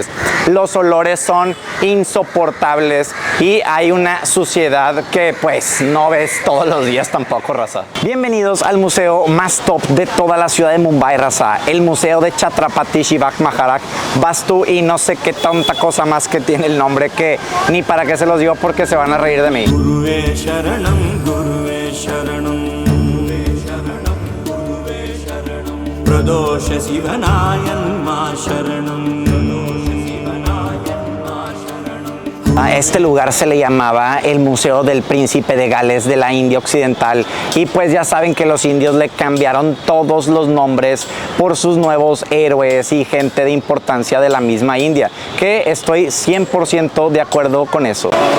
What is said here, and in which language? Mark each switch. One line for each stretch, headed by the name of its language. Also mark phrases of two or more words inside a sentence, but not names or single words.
Spanish: Los olores son insoportables y hay una suciedad que pues no ves todos los días tampoco, raza. Bienvenidos al museo más top de toda la ciudad de Mumbai, raza, el museo de Chhatrapati Shivaji Maharaj. Vas tú y no sé qué tanta cosa más que tiene el nombre que ni para qué se los digo porque se van a reír de mí.
Sanskrit: Guruve Sharanam, Guruve Sharanam, Guruve Sharanam, Guruve Sharanam, Pradosha Sivanayan Ma Sharanam.
Spanish: A este lugar se le llamaba el Museo del Príncipe de Gales de la India Occidental y pues ya saben que los indios le cambiaron todos los nombres por sus nuevos héroes y gente de importancia de la misma India, que estoy 100% de acuerdo con eso.